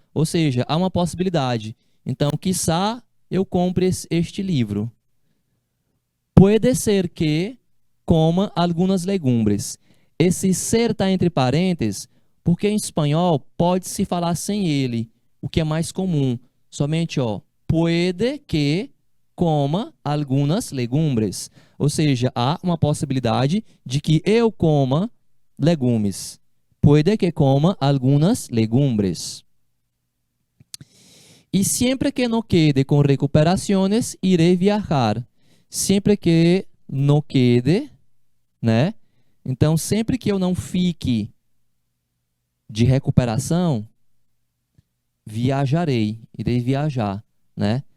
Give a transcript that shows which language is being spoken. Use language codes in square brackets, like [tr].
[pt] Ou seja, há uma possibilidade. Então, quiçá eu compre este livro. [es] Puede ser que coma algumas legumbres. [pt] Esse ser está entre parênteses, porque em espanhol pode-se falar sem ele, o que é mais comum. Somente, ó, [es] puede que coma algumas legumbres. [pt] Ou seja, há uma possibilidade de que eu coma legumes. [es] Puede que coma algunas legumbres. [pt] E sempre que não quede com recuperações, irei viajar. Sempre que não quede, né? Então, sempre que eu não fique de recuperação, viajarei, irei viajar, né?